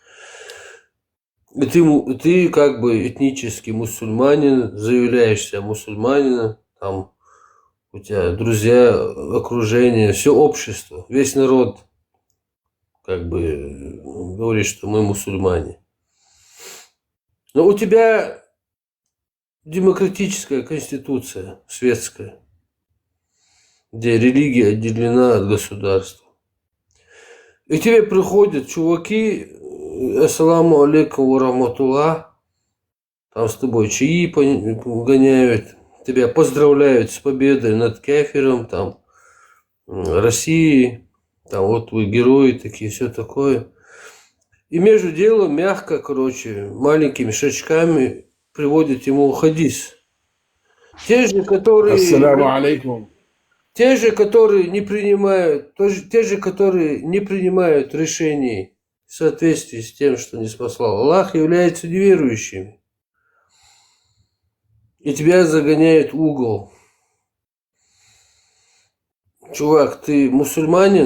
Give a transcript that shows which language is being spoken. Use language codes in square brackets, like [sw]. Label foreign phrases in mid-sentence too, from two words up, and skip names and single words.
[ru] И ты как бы этнический мусульманин, заявляешься мусульманином, там у тебя друзья, окружение, все общество, весь народ как бы говорит, что мы мусульмане. Но у тебя демократическая конституция, светская, где религия отделена от государства. И тебе приходят чуваки, [ar] السلام عليكم ورحمة الله, [ru] там с тобой чаи гоняют, тебя поздравляют с победой над кафиром, там, России, там вот вы герои такие, все такое. И между делом мягко, короче, маленькими шажками приводит ему хадис. Те же, которые... [ar] السلام عليكم. [ru] Те же, которые не принимают, те же, которые не принимают решений в соответствии с тем, что не спаслал Аллах, являются неверующими. И тебя загоняют в угол. Чувак, ты мусульманин?